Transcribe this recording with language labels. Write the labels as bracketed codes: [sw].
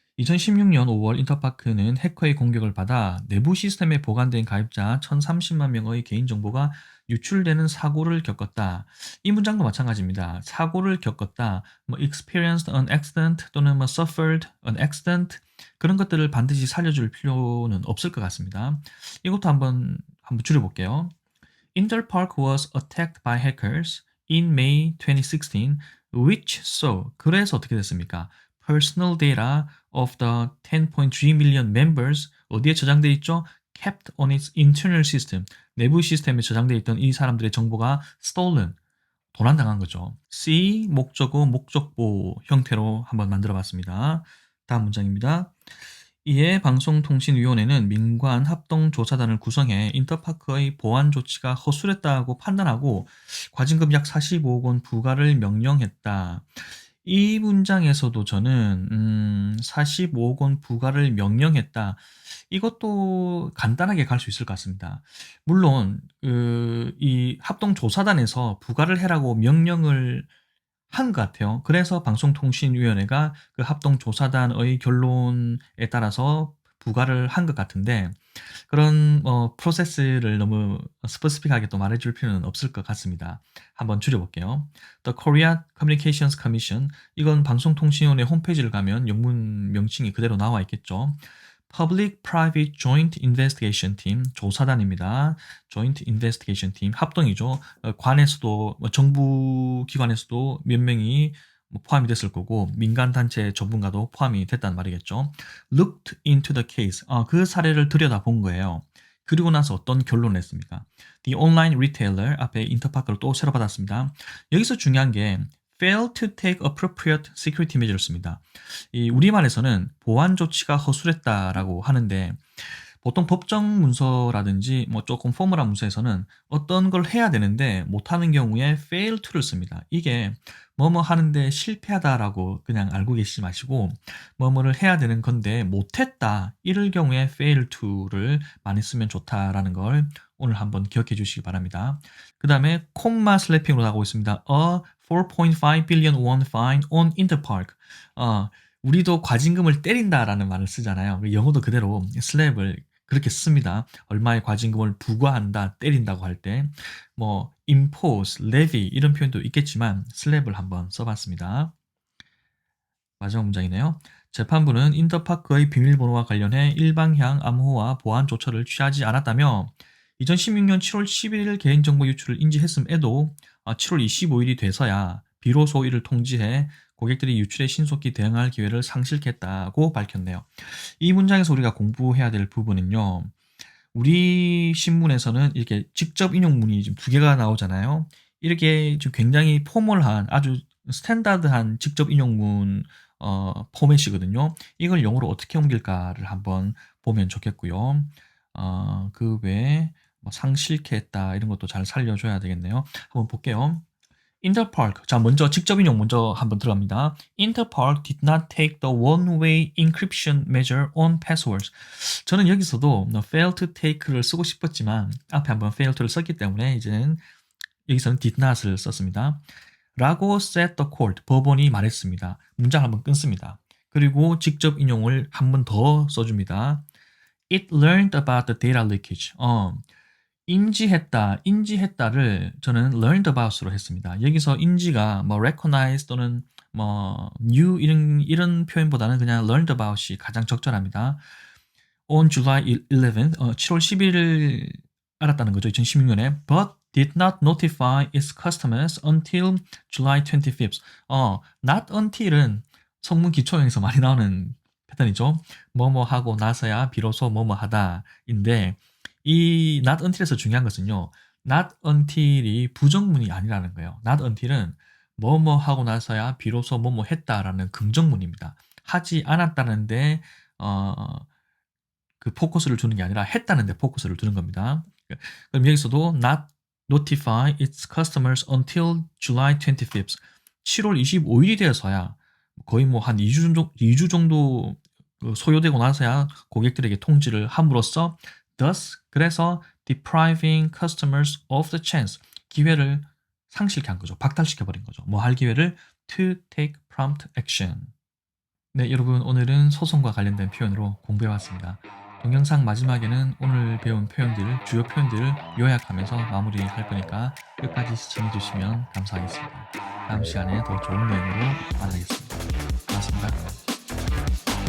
[ko] 2016년 5월 인터파크는 해커의 공격을 받아 내부 시스템에 보관된 가입자 1,030만 명의 개인정보가 유출되는 사고를 겪었다. 이 문장도 마찬가지입니다. 사고를 겪었다, [en] experienced an accident [ko] 또는 [en] suffered an accident [ko] 그런 것들을 반드시 살려줄 필요는 없을 것 같습니다. 이것도 한번 줄여볼게요. [en] Interpark was attacked by hackers in May 2016, which saw [ko] 그래서 어떻게 됐습니까? [en] Personal data of the 10.3 million members [ko] 어디에 저장돼 있죠? [en] Kept on its internal system [ko] 내부 시스템에 저장돼 있던 이 사람들의 정보가 [en] stolen [ko] 도난당한 거죠. C 목적어 목적보 형태로 한번 만들어봤습니다. 다음 문장입니다. 이에 방송통신위원회는 민관 합동조사단을 구성해 인터파크의 보안 조치가 허술했다고 판단하고 과징금 약 45억 원 부과를 명령했다. 이 문장에서도 저는 45억 원 부과를 명령했다. 이것도 간단하게 갈 수 있을 것 같습니다. 물론 이 합동조사단에서 부과를 해라고 명령을 한 것 같아요. 그래서 방송통신위원회가 그 합동조사단의 결론에 따라서 부과를 한 것 같은데 그런 프로세스를 너무 스페시픽하게 또 말해줄 필요는 없을 것 같습니다. 한번 줄여볼게요. [en] The Korea Communications Commission [ko] 이건 방송통신위원회 홈페이지를 가면 영문 명칭이 그대로 나와 있겠죠. [en] Public-Private Joint Investigation Team [ko] 조사단입니다. [en] Joint Investigation Team [ko] 합동이죠. 관에서도 정부 기관에서도 몇 명이 포함이 됐을 거고 민간 단체 전문가도 포함이 됐단 말이겠죠. [en] Looked into the case. [ko] 그 사례를 들여다본 거예요. 그리고 나서 어떤 결론을 냈습니까? [en] The online retailer [ko] 앞에 인터파크를 또 새로 받았습니다. 여기서 중요한 게 [en] fail to take appropriate security measures [ko] 입니다. 이 우리말에서는 보안 조치가 허술했다라고 하는데 보통 법정 문서라든지 뭐 조금 포멀한 문서에서는 어떤 걸 해야 되는데 못하는 경우에 fail to를 씁니다. 이게 뭐뭐 하는데 실패하다라고 그냥 알고 계시지 마시고 뭐뭐를 해야 되는 건데 못했다 이럴 경우에 fail to를 많이 쓰면 좋다라는 걸 오늘 한번 기억해 주시기 바랍니다. 그 다음에 콤마 슬래핑으로 나오고 있습니다. [en] A 4.5 billion won fine on Interpark. [ko] 우리도 과징금을 때린다라는 말을 쓰잖아요. 영어도 그대로 슬랩을 그렇게 씁니다. 얼마의 과징금을 부과한다, 때린다고 할 때, 뭐 impose, levy 이런 표현도 있겠지만 슬랩을 한번 써봤습니다. 마지막 문장이네요. 재판부는 인터파크의 비밀번호와 관련해 일방향 암호화 보안 조처를 취하지 않았다며 2016년 7월 11일 개인정보 유출을 인지했음에도 7월 25일이 돼서야 비로소 이를 통지해 고객들이 유출에 신속히 대응할 기회를 상실했다고 밝혔네요. 이 문장에서 우리가 공부해야 될 부분은요. 우리 신문에서는 이렇게 직접 인용문이 지금 두 개가 나오잖아요. 이렇게 좀 굉장히 포멀한 아주 스탠다드한 직접 인용문 포맷이거든요. 이걸 영어로 어떻게 옮길까를 한번 보면 좋겠고요. 그 외에 뭐 상실케 했다 이런 것도 잘 살려줘야 되겠네요. 한번 볼게요. Interpark. 자, 먼저 직접 인용 먼저 한번 들어갑니다. [en] Interpark did not take the one-way encryption measure on passwords. [ko] 저는 여기서도 fail to take를 쓰고 싶었지만 앞에 한번 fail to를 썼기 때문에 이제는 여기서는 did not을 썼습니다. 라고 [en] said the court. [ko] 법원이 말했습니다. 문장 한번 끊습니다. 그리고 직접 인용을 한 번 더 써줍니다. [en] It learned about the data leakage. [ko] 인지했다를 저는 learned about으로 했습니다. 여기서 인지가 뭐 recognize 또는 뭐 knew 이런 표현보다는 그냥 learned about이 가장 적절합니다. [en] On July 11th, [ko] 7월 11일 알았다는 거죠. 2016년에 [en] but did not notify its customers until July 25th. [ko] not until은 성문 기초형에서 많이 나오는 패턴이죠. 뭐뭐 하고 나서야 비로소 뭐뭐 하다인데 이 not until에서 중요한 것은요. not until이 부정문이 아니라는 거예요. not until은 뭐뭐 하고 나서야 비로소 뭐뭐 했다라는 긍정문입니다. 하지 않았다는데 그 포커스를 두는 게 아니라 했다는데 포커스를 두는 겁니다. 그럼 여기서도 [en] not notify its customers until July 25th. [ko] 7월 25일이 되어서야 거의 뭐 한 2주 정도 소요되고 나서야 고객들에게 통지를 함으로써 [en] thus [ko] 그래서 [en] depriving customers of the chance [ko] 기회를 상실케 한 거죠. 박탈시켜 버린 거죠. 뭐 할 기회를 [en] to take prompt action. [ko] 네, 여러분 오늘은 소송과 관련된 표현으로 공부해 왔습니다. 동영상 마지막에는 오늘 배운 표현들, 주요 표현들을 요약하면서 마무리할 거니까 끝까지 시청해 주시면 감사하겠습니다. 다음 시간에 더 좋은 내용으로 만나겠습니다. 고맙습니다.